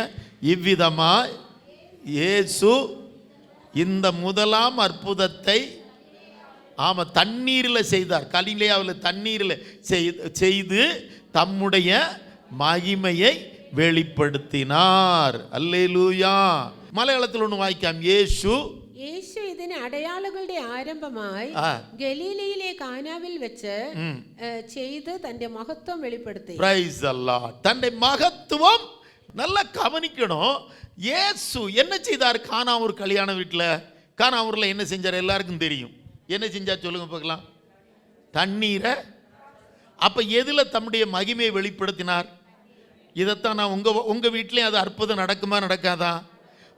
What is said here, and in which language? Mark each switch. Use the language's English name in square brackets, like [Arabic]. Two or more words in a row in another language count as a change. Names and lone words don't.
[Tamil] இவ்விதமா இயேசு இந்த முதலாம் அற்புதத்தை தண்ணீரில் செய்தார். கலிலேயாவில் தண்ணீரில் செய்து தம்முடைய மகிமையை வெளிப்படுத்தினார். அல்லேலூயா. மலையாளத்தில் ஒன்று வாய்க்காம். [Malayalam] യേശു ഇതിന് അടയാളങ്ങളുടെ ആരംഭമായി ഗലീലയിലെ കാനാവിൽ വെച്ച് ചെയ്ത് തന്റെ മഹത്വം വെളിപ്പെടുത്തി. [English] praise the Lord. [Malayalam] തന്റെ മഹത്വം [Tamil] நல்லா கவனிக்கணும். இயேசு என்ன செய்தார்? கானாவூர் கல்யாண வீட்டில், கானாவூரில் என்ன செஞ்சார்? எல்லாருக்கும் தெரியும். என்ன செஞ்சார் சொல்லுங்க பார்க்கலாம். தண்ணீரை. அப்போ எதில் தம்முடைய மகிமையை வெளிப்படுத்தினார்? இதைத்தான் நான் உங்கள் வீட்லேயும் அது அற்புதம் நடக்குமா நடக்காதா?